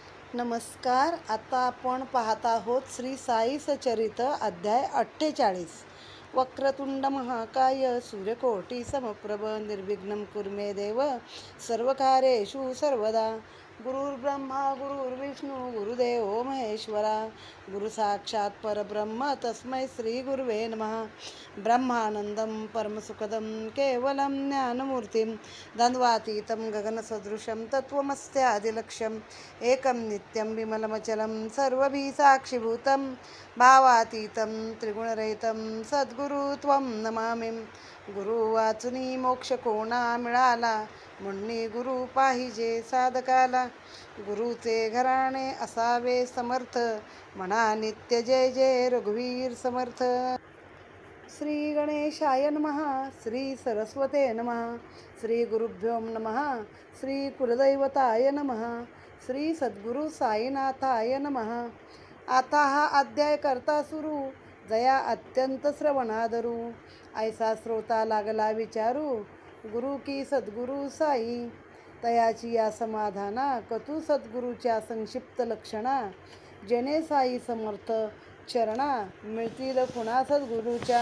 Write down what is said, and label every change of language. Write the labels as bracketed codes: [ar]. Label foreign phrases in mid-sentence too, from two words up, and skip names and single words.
[mr] नमस्कार. आता आपण पाहत आहोत श्री साई सचरित अध्याय 48. [sa] वक्रतुंड महाकाय सूर्यकोटी समप्रभ निर्विघ्नं कुर्मे देव सर्वकार्येषु सर्वदा. गुरुर्ब्रह्मा गुरुर्विष्णू गुरुदेवो महेश्वरा. गुरु साक्षात परब्रह्म तस्मै श्री गुरुवे नमः. ब्रह्मानंदं परमसुखदं केवलं ज्ञानमूर्तिं द्वन्द्वातीतं गगनसदृशं तत्त्वमस्यादिलक्ष्यम् एकं नित्यं विमलमचलं सर्वभिः साक्षीभूतं भावातीतं त्रिगुणरहितं सद्गुरु त्वं नमामि. [mr] गुरु वाचुनी मोक्ष कोणा मिळाला, मुन्नी गुरु पाहिजे साधकाला. गुरुचे घराणे असावे समर्थ, म्हणा नित्य जय जय रघुवीर समर्थ. [sa] श्री गणेशाय नमः. श्री सरस्वते नमः. श्री गुरुभ्यो नमः. श्री कुलदैवताय नमः. श्री सद्गुरु साईनाथाय नमः. [mr] आता हा अध्याय करता सुरू, जया अत्यंत श्रवणादरू. ऐसा श्रोता लागला विचारू, गुरु की सद्गुरु साई. तयाची या समाधाना, कतू सद्गुरूच्या संक्षिप्त लक्षणा. जेणे साई समर्थ चरणा, मिळतील पुन्हा सद्गुरूच्या.